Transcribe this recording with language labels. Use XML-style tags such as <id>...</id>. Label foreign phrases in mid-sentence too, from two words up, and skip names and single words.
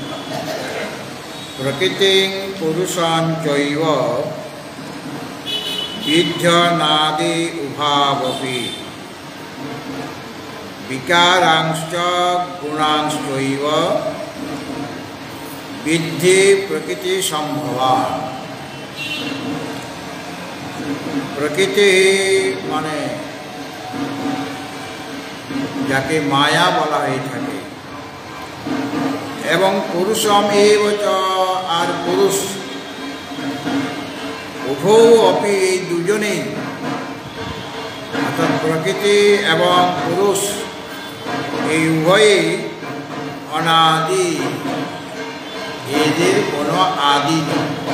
<sa>प्रकृतिं पुरुषां चैव विद्यानादि उभावपि विकारांश्च गुणांश्चैव विद्धि प्रकृतिसम्भवान्।</sa> <bn>প্রকৃতি মানে যাকে মায়া বলা হয়ে থাকে এবং</bn> <sa>পুরুষম এব চ</sa> <bn>আর পুরুষ</bn> <sa>উভয় অপি,</sa> <bn>এই দুজনেই অর্থাৎ প্রকৃতি এবং পুরুষ এই উভয়েই অনাদি, এদের কোনো আদি নেই।</bn>